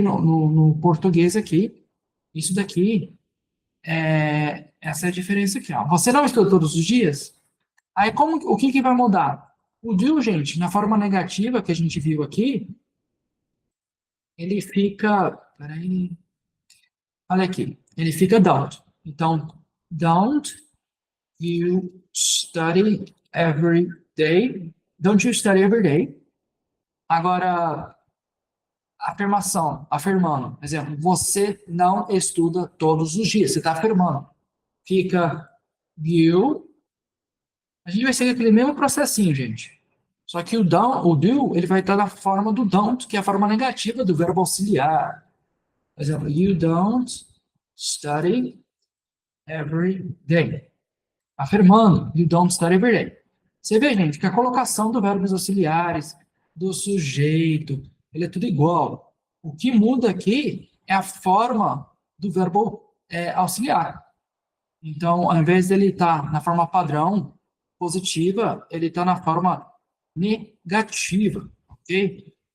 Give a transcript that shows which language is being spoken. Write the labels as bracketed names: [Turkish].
[Portuguese] No português aqui, isso daqui, essa é a diferença aqui. Ó. Você não estuda todos os dias? Aí, o que vai mudar? O do, gente, na forma negativa que a gente viu aqui, ele fica... Peraí. Olha aqui. Ele fica don't. Então, [English] don't you study every day? Don't you study every day? [Portuguese] Agora, afirmação, afirmando. Exemplo, você não estuda todos os dias. Você está afirmando. Fica you A gente vai seguir aquele mesmo processinho, gente. Só que o do, ele vai estar na forma do don't, que é a forma negativa do verbo auxiliar. Por exemplo, [English] you don't study every day. [Portuguese] Afirmando, [English] you don't study every day. [Portuguese] Você vê, gente, que a colocação dos verbos auxiliares, do sujeito, ele é tudo igual. O que muda aqui é a forma do verbo auxiliar. Então, ao invés dele estar na forma padrão, positiva, ele está na forma negativa, ok?